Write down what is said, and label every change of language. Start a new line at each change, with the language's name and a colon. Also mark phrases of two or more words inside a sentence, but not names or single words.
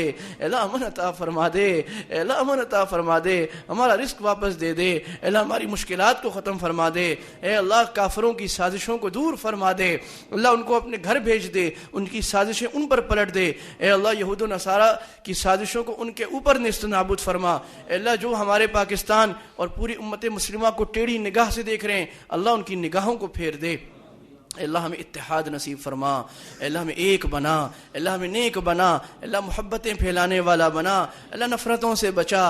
Urdu: اللہ امن عطا فرما دے. اللہ امن عطا فرما دے. ہمارا رزق واپس دے دے. اللہ ہماری مشکلات کو ختم فرما دے. اے اللہ کافروں کی سازشوں کو دور فرما دے. اللہ ان کو اپنے گھر بھیج دے. ان کی سازشیں ان پر پلٹ دے. اے اللہ یہود و نصارہ کی سازشوں کو ان کے اوپر نیست و نابود فرما. اے اللہ جو ہمارے پاکستان اور پوری امت مسلمہ کو ٹیڑھی نگاہ سے دیکھ رہے ہیں اللہ ان کی نگاہوں کو پھیر دے. اللہ ہمیں اتحاد نصیب فرما. اللہ ہمیں ایک بنا. اللہ ہمیں نیک بنا. اللہ محبتیں پھیلانے والا بنا. اللہ نفرتوں سے بچا.